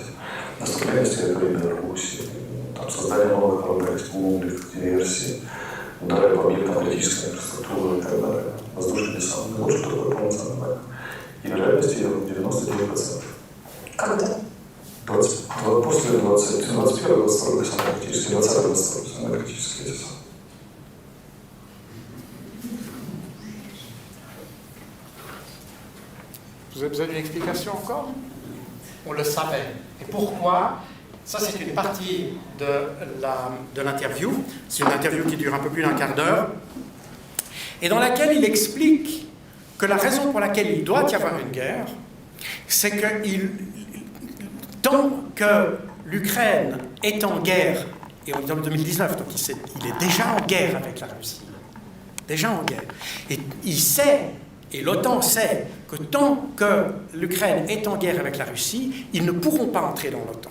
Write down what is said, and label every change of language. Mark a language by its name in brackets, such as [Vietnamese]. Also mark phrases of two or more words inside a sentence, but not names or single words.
[Russian] Наступление с территории Беларуси, там, создание новых народных республик, диверсии, удары по объектам критической инфраструктуры и так далее. Воздушный десант. Вот что такое полноценная война. И вероятность ее 99%. Когда? После 21-22 самое критическое, 20-22 самое критическое десант. [French] Vous avez une explication encore? On le savait. Et pourquoi? Ça, c'est une partie de l'interview. C'est une interview qui dure un peu plus d'un quart d'heure, et dans laquelle il explique que la raison pour laquelle il doit y avoir une guerre, c'est que tant que l'Ukraine est en guerre, et on est en 2019, donc il est déjà en guerre avec la Russie, déjà en guerre, et il sait, et l'OTAN sait, que tant que l'Ukraine est en guerre avec la Russie, ils ne pourront pas entrer dans l'OTAN.